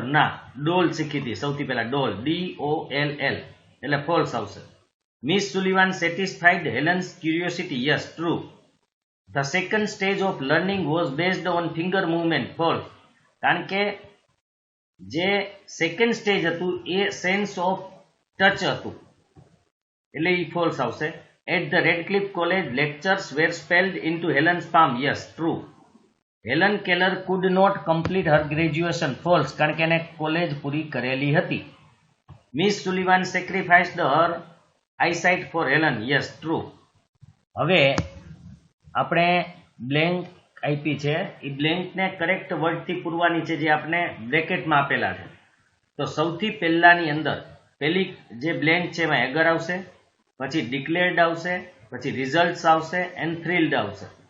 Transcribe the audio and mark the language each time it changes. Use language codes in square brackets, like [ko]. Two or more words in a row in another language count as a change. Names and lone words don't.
[gu] ના, ડોલ શીખી હતી સૌથી પહેલા, ડોલ, DOLL, એટલે ફોલ્સ આવશે. [en] Miss Sullivan satisfied Helen's curiosity. yes, true. The second stage of learning was based on finger movement. False. [gu] કારણ કે જે સેકન્ડ સ્ટેજ હતું એ [en] sense of touch [gu] હતું, એટલે એ ફોલ્સ આવશે. [en] At the Radcliffe College, lectures were spelled into Helen's palm. Yes, true. Helen Keller could not complete her graduation. False. [gu] કારણ કે એને કોલેજ પૂરી કરેલી હતી. [en] Miss Sullivan sacrificed her eyesight for Helen. Yes, true. [gu] હવે આપણે બ્લેન્ક આપી છે, એ બ્લેન્કને કરેક્ટ વર્ડથી પૂરવાની છે જે આપણે બ્રેકેટમાં આપેલા છે. તો સૌથી પહેલાની અંદર પહેલી જે બ્લેન્ક છે એમાં એગર આવશે, પછી ડિક્લેર્ડ આવશે, પછી રિઝલ્ટ્સ આવશે [en] and thrilled [gu] આવશે.